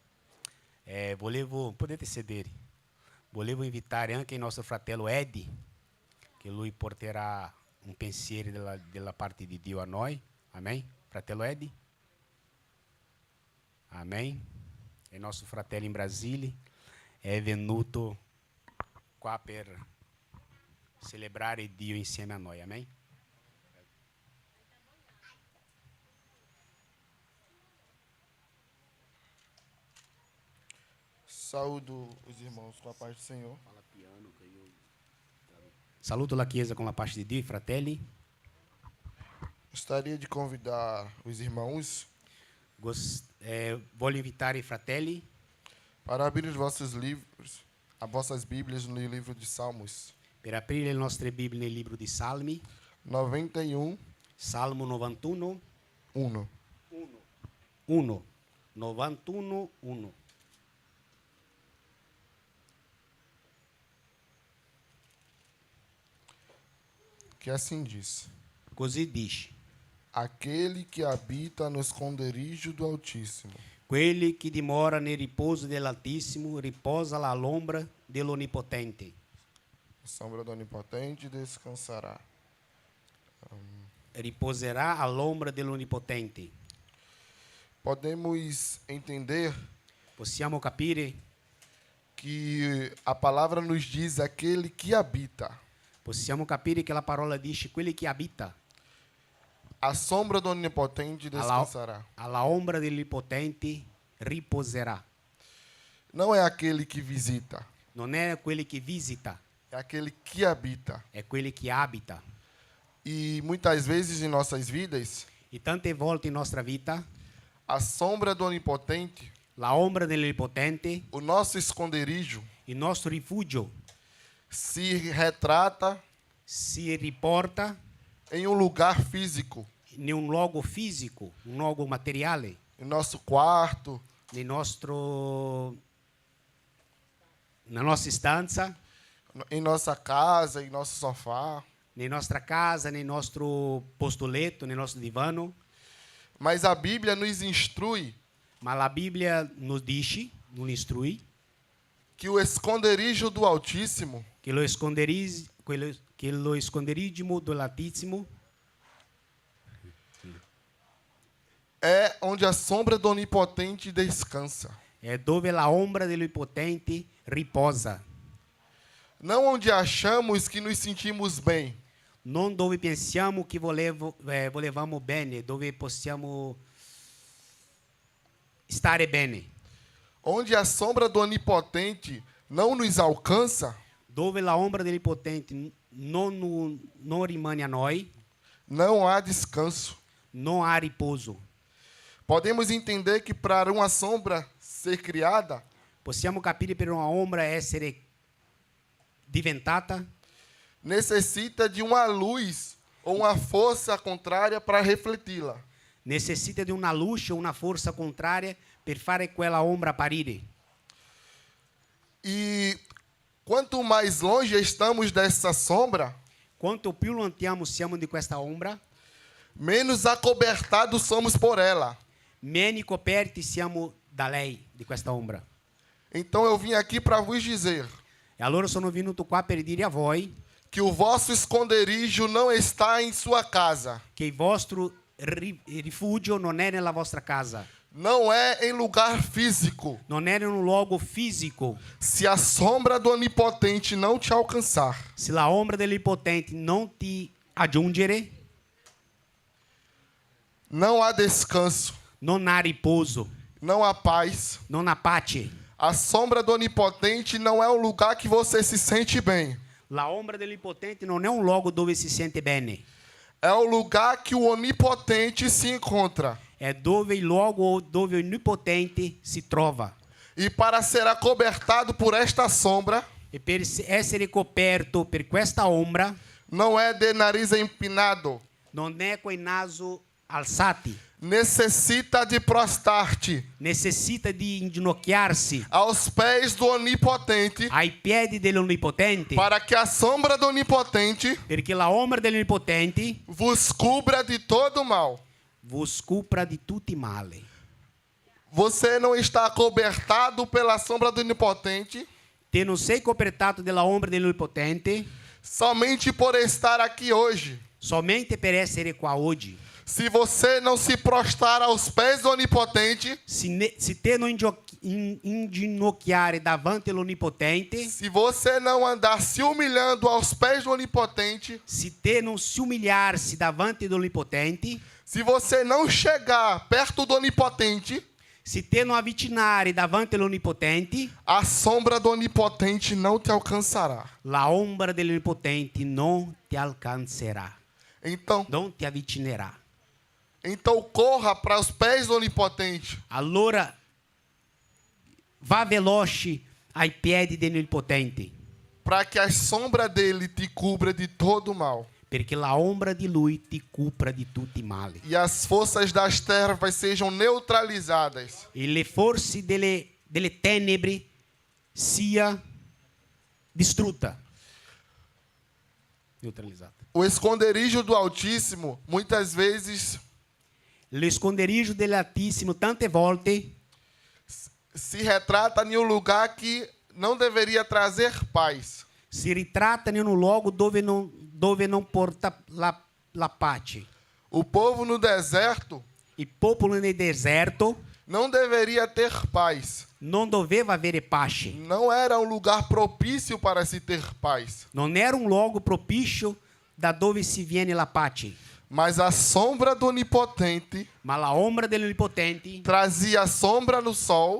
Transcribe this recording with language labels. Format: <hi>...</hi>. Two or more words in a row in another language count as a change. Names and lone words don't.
<it>Potete sedere, volevo invitare anche il nostro fratello Edi, che lui porterà un pensiero della parte di Dio a noi, amém? Fratello Edi? Amém? È il nostro fratello in Brasile, è venuto qua per celebrare Dio insieme a noi, amém?</it> <pt>Saúdo os irmãos com a paz do Senhor.</pt> <it>Saluto la Chiesa con la pace di Dio, i fratelli.</it> <pt>Gostaria de convidar os irmãos</pt> <it>Voglio invitare i fratelli</it> <pt>para abrir os vossos livros, as vossas Bíblias no livro de Salmos,</pt> <it>per aprire le nostre Bibbie nel libro di Salmi, 91, Salmo 91, 1. 1. 91, 1.</it> <pt>Que assim diz:</pt> <it>Così dice:</it> <pt>aquele que habita no esconderijo do Altíssimo</pt> <it>quelli che dimora nel riposo dell'Altissimo riposa all'ombra dell'Onnipotente.</it> <pt>a sombra do Onipotente descansará.</pt> <it>Riposerà all'ombra dell'Onnipotente.</it> <pt>Podemos entender</pt> <it>Possiamo capire</it> <pt>que a palavra nos diz aquele que habita.</pt> <it>Possiamo capire che la parola dice quelli che abita</it> <pt>a sombra do Onipotente descansará.</pt> <it>alla ombra dell'Ipotente riposerà.</it> <pt>Não é aquele que visita,</pt> <it>Non è quelli che visita,</it> <pt>é aquele que habita.</pt> <it>è quelli che abita.</it> <pt>E muitas vezes em nossas vidas,</pt> <it>E tante volte in nostra vita,</it> <pt>a sombra do Onipotente,</pt> <it>la ombra dell'Ipotente,</it> <pt>o nosso esconderijo,</pt> <it>il nostro rifugio,</it> <pt>se retrata</pt> <it>si riporta</it> <pt>em um lugar físico,</pt> <it>in un luogo fisico, un luogo materiale,</it> <pt>em nosso quarto,</pt> <it>nella nostra stanza,</it> <pt>em nossa casa, em nosso sofá.</pt> <it>nella nostra casa, nel nostro posto letto, nel nostro divano.</it> <pt>Mas a Bíblia nos instrui</pt> <it>Ma la Bibbia nos dice,</it> <pt>nos instrui, que o esconderijo do Altíssimo</pt> <it>che lo esconderigimo dell'Altissimo</it> <pt>é onde a sombra do Onipotente descansa.</pt> <it>è dove la ombra dell'Ipotente riposa,</it> <pt>Não onde achamos que nos sentimos bem,</pt> <it>non dove pensiamo che volevamo bene, dove possiamo stare bene,</it> <pt>onde a sombra do Onipotente não nos alcança,</pt> <it>dove la ombra dell'Ipotente non rimane a noi,</it> <pt>não há descanso.</pt> <it>non ha riposo.</it> <pt>Podemos entender que para uma sombra ser criada,</pt> <it>Possiamo capire per una ombra essere diventata</it> <pt>necessita de uma luz ou uma força contrária para refleti-la.</pt> <it>necessita di una luce o una forza contraria per fare quella ombra apparire.</it> <pt>E quanto mais longe estamos dessa sombra,</pt> <it>Quanto più lontano siamo di questa ombra,</it> <pt>menos acobertados somos por ela.</pt> <it>meno coperti siamo da lei, di questa ombra.</it> <pt>Então eu vim aqui para vos dizer</pt> <it>E allora sono venuto qua per dire a voi</it> <pt>que o vosso esconderijo não está em sua casa,</pt> <it>che il vostro rifugio non è nella vostra casa,</it> <pt>não é em lugar físico.</pt> <it>non è in un luogo fisico.</it> <pt>Se a sombra do Onipotente não te alcançar,</pt> <it>Se la ombra dell'Ipotente non ti aggiungere,</it> <pt>não há descanso,</pt> <it>non ha riposo,</it> <pt>não há paz.</pt> <it>non ha pace.</it> <pt>A sombra do Onipotente não é um lugar que você se sente bem.</pt> <it>La ombra dell'Ipotente non è un luogo dove si sente bene,</it> <pt>É o lugar que o Onipotente se encontra.</pt> <it>è dove il luogo dove l'Onnipotente si trova.</it> <pt>E para ser acobertado por esta sombra,</pt> <it>E per essere coperto per questa ombra,</it> <pt>não é de nariz empinado.</pt> <it>non è coi naso alzati,</it> <pt>Necessita de prostrar-te</pt> <it>necessita di inginocchiarsi</it> <pt>aos pés do Onipotente,</pt> <it>ai piedi dell'Onnipotente,</it> <pt>para que a sombra do Onipotente</pt> <it>perché la ombra dell'Onnipotente</it> <pt>vos cubra de todo mal.</pt> <it>vos copra di tutti i mali.</it> <pt>Você não está acobertado pela sombra do Onipotente</pt> <it>Te non sei copertato della ombra dell'Onnipotente</it> <pt>somente por estar aqui hoje.</pt> <it>somente per essere qua oggi.</it> <pt>Se você não se prostrar aos pés do Onipotente,</pt> <it>Se te non inginocchiare davanti all'Onnipotente,</it> <pt>se você não andar se humilhando aos pés do Onipotente,</pt> <it>se te non si umiliarsi davanti all'Onnipotente,</it> <pt>se você não chegar perto do Onipotente,</pt> <it>se te non avvicinare davanti all'Onnipotente,</it> <pt>a sombra do Onipotente não te alcançará.</pt> <it>la ombra dell'Onnipotente non ti alcanzerà,</it> <pt>Então,</pt> <it>non ti avvicinerà.</it> <pt>corra para os pés do Onipotente,</pt> <it>Allora va veloce ai piedi dell'Onnipotente,</it> <pt>para que a sombra dele te cubra de todo mal.</pt> <it>perché la ombra di lui ti copra di tutti i mali.</it> <pt>E as forças das trevas sejam neutralizadas.</pt> <it>E le forze delle tenebre sia distrutta. Neutralizzata.</it> <pt>O esconderijo do Altíssimo, muitas vezes,</pt> <it>L'esconderiggio dell'Altissimo tante volte</it> <pt>se retrata em um lugar que não deveria trazer paz.</pt> <it>si ritratta in un luogo dove non porta la pace.</it> <pt>O povo no deserto</pt> <it>Il popolo nel deserto</it> <pt>não deveria ter paz.</pt> <it>non doveva avere pace.</it> <pt>Não era um lugar propício para se ter paz.</pt> <it>Non era un luogo propizio da dove si viene la pace,</it> <pt>Mas a sombra do Onipotente</pt> <it>ma la ombra dell'Onnipotente</it> <pt>trazia sombra no sol</pt>